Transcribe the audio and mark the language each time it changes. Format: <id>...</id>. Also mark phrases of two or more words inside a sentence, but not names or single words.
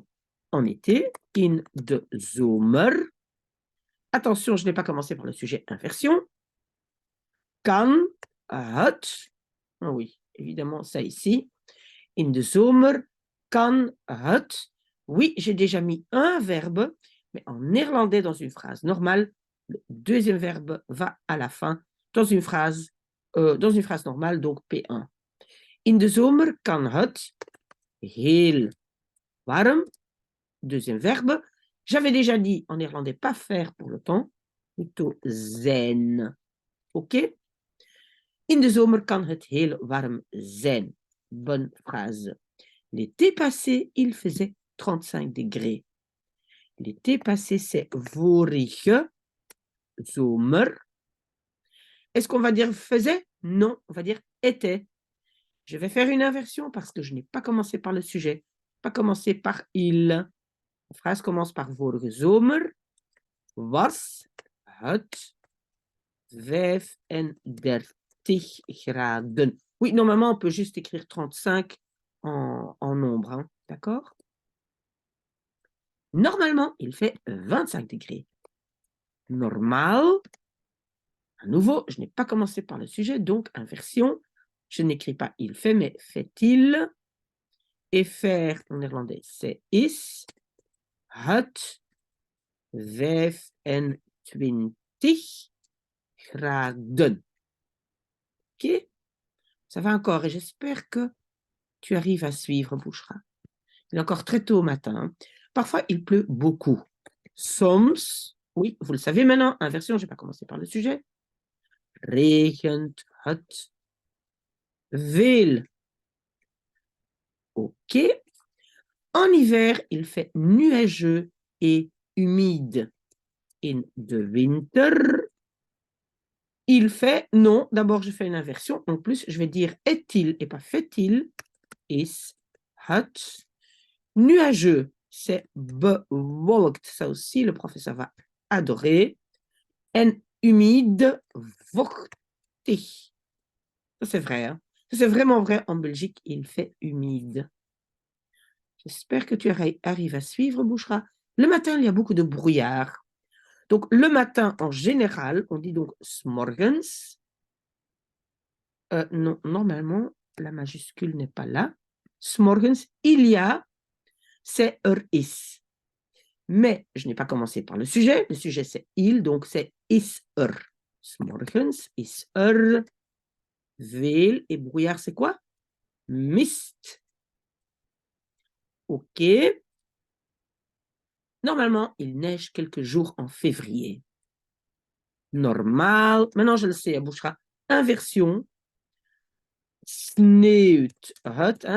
<fr>En été,</fr> <nl>in de zomer.</nl> <fr>Attention, je n'ai pas commencé par le sujet inversion.</fr> <nl>Kan het.</nl> <fr>Oh oui, évidemment, ça ici.</fr> <nl>In de zomer kan het.</nl> <fr>Oui, j'ai déjà mis un verbe, mais en néerlandais, dans une phrase normale, le deuxième verbe va à la fin, dans une phrase normale, donc P1.</fr> <nl>In de zomer kan het heel warm.</nl> <fr>Deuxième verbe. J'avais déjà dit en néerlandais pas faire pour le temps, plutôt zijn. Ok?</fr> <nl>In de zomer kan het heel warm zijn.</nl> <fr>Bonne phrase. L'été passé, il faisait 35 degrés. L'été passé, c'est</fr> <nl>vorige zomer.</nl> <fr>Est-ce qu'on va dire faisait? Non, on va dire était. Je vais faire une inversion parce que je n'ai pas commencé par le sujet. Pas commencé par il. La phrase commence par</fr> <nl>vorige zomer was het 35 graden.</nl> <fr>Oui, normalement, on peut juste écrire 35 en nombre, hein, d'accord? Normalement, il fait 25 degrés. Normal. À nouveau, je n'ai pas commencé par le sujet, donc inversion. Je n'écris pas il fait, mais fait-il. Et faire en néerlandais, c'est</fr> <nl>is het 25 graden.</nl> <fr>Ok? Ça va encore et j'espère que tu arrives à suivre, Bouchra. Il est encore très tôt au matin. Parfois, il pleut beaucoup. Soms, oui, vous le savez maintenant, inversion, je n'ai pas commencé par le sujet.</fr> <nl>Regent het veel.</nl> <fr>Ok. En hiver, il fait nuageux et humide.</fr> <nl>In de winter,</nl> <fr>il fait, non, d'abord je fais une inversion. En plus, je vais dire est-il et pas fait-il.</fr> <nl>Is het.</nl> <fr>Nuageux, c'est bewolkt. Ça aussi, le professeur va adorer. En humide, vochtig. Ça, c'est vrai. Hein? Ça, c'est vraiment vrai. En Belgique, il fait humide. J'espère que tu arrives à suivre, Bouchra. Le matin, il y a beaucoup de brouillard. Donc, le matin, en général, on dit donc s'morgens. Non, normalement, la majuscule n'est pas là. S'morgens, il y a, c'est is. Mais je n'ai pas commencé par le sujet. Le sujet, c'est il, donc c'est</fr> <nl>is S'morgens, is veel.</nl> <fr>Et brouillard, c'est quoi? Mist. Ok. Normalement, il neige quelques jours en février. Normal. Maintenant, je le sais, à Bouchra. Inversion.</fr> <nl>Sneeuwt het.</nl> <fr>Hein?</fr>